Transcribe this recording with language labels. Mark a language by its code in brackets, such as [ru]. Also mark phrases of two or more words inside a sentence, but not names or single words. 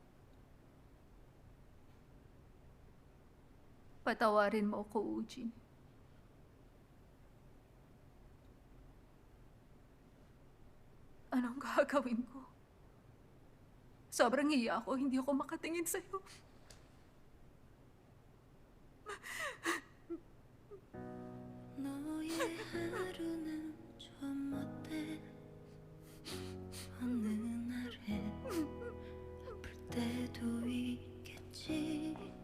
[tl] Patawarin mo ako, Eugene. Anong gagawin ko? Sobrang hiya ako, hindi ako makatingin sa'yo. [ko] 너의 하루는 좀 어때? 어느 날엔 아플 때도 있겠지.